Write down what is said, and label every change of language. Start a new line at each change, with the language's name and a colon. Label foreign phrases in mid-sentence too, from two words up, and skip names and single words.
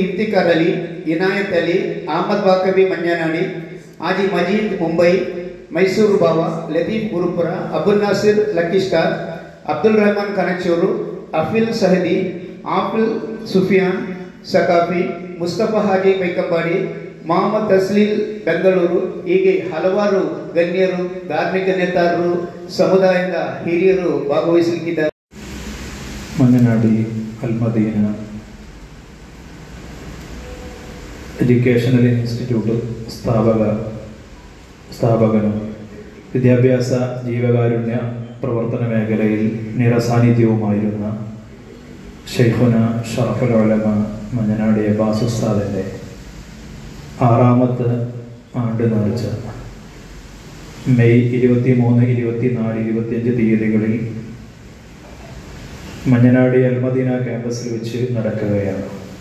Kannada: ಇಫ್ತಿಕಾರ್ ಅಲಿ, ಇನಾಯತ್ ಅಲಿ, ಅಹಮದ್ ಬಾಕವಿ ಮಂಜನಾಡಿ, ಆಜಿ ಮಜೀದ್ ಮುಂಬೈ, ಮೈಸೂರು ಬಾವ, ಲತೀಫ್ ಗುರುಪುರ, ಅಬುಲ್ ನಾಸಿರ್ ಲಕ್ಕಿಸ್ಟಾರ್, ಅಬ್ದುಲ್ ರೆಹಮಾನ್ ಕನಚೂರು, ಅಫಿಲ್ ಸಹದಿ, ಆಫಿಲ್ ಸುಫಿಯಾನ್ ಸಕಾಫಿ, ಮುಸ್ತಫಾ ಹಾಜಿ ಬೈಕಂಬಾಡಿ, ಮೊಹಮ್ಮದ್ ತಸ್ಲೀಲ್ ಬೆಂಗಳೂರು, ಹೀಗೆ ಹಲವಾರು ಗಣ್ಯರು, ಧಾರ್ಮಿಕ ನೇತಾರರು, ಸಮುದಾಯದ ಹಿರಿಯರು ಭಾಗವಹಿಸಲಿಕ್ಕಿದ್ದಾರೆ.
Malayalam: മഞ്ഞനാടി അൽമദീന എഡ്യൂക്കേഷണൽ ഇൻസ്റ്റിറ്റ്യൂട്ട് സ്ഥാപകനും വിദ്യാഭ്യാസ ജീവകാരുണ്യ പ്രവർത്തന മേഖലയിൽ നിറസാന്നിധ്യവുമായിരുന്ന ഷെയ്ഖുന ഷറഫുൽ ഉലമ മഞ്ഞനാടി അബ്ബാസ് ഉസ്താദിൻ്റെ 6ാമത്തെ ആണ്ട് നേർച്ച മെയ് 23, 24, 25 തീയതികളിൽ മഞ്ഞനാടി അൽമദീന ക്യാമ്പസിൽ വെച്ച് നടക്കുകയാണ്.